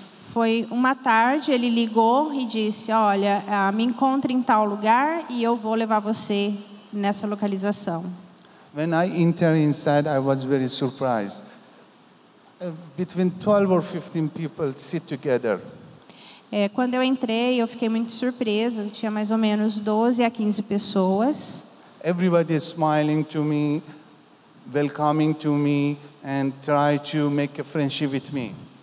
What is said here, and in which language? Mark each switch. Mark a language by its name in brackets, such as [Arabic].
[Portuguese] Foi uma tarde, ele ligou e disse, olha, me encontre em tal lugar e eu vou levar você nessa localização. [English] When I entered inside, I was very surprised. Between 12 or 15 people sit together. [Portuguese] Quando eu entrei, eu fiquei muito surpreso. Tinha mais ou menos 12 a 15 pessoas. [English] Everybody is smiling to me, welcoming to me, and try to make a friendship with me.